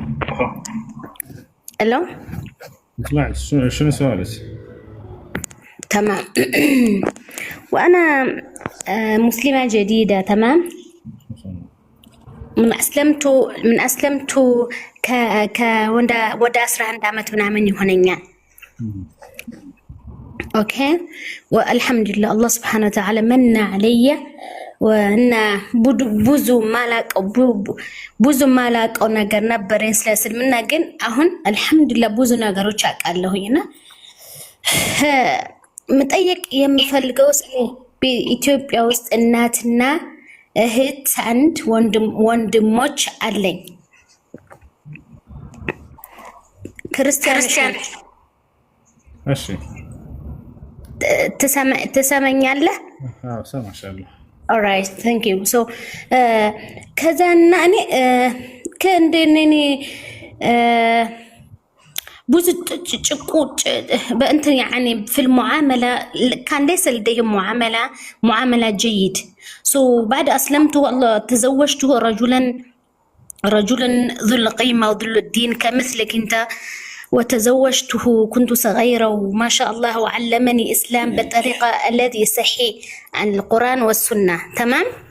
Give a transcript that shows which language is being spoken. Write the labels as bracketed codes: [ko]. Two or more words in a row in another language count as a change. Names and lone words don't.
[ar] الو. اسمع شنو سؤالك؟ تمام. وأنا مسلمة جديدة. تمام. من أسلمت ودا 11 [am] ዓመት ምናምን ይሆነኛል። [ar] اوكي والحمد لله الله سبحانه وتعالى من علي وأن [am] ብዙ ማላቀው ነገር ነበረኝ ስለ እስልምና ግን አሁን አልহামዱሊላህ ብዙ ነገሮች አውቃለሁና መጠየቅ የምፈልገው በኢትዮጵያ ውስጥ እናትና እህት አንድ ወንድሞች አለኝ ክርስቲያን። እሺ ትሰማኛለህ? አዎ ሰማሻለሁ። [en] alright thank you so [am] ከዛና እኔ ከእንደኔ ብዙ ጭቁጭ በእንትን [ar] يعني في المعامله كان ليس لديهم معامله جيد so بعد اسلمت والله تزوجت رجلا ذو القيمه وذو الدين كمثلك انت وتزوجته كنت صغيرة وما شاء الله وعلمني إسلام بطريقة الذي صحيح عن القرآن والسنة. تمام.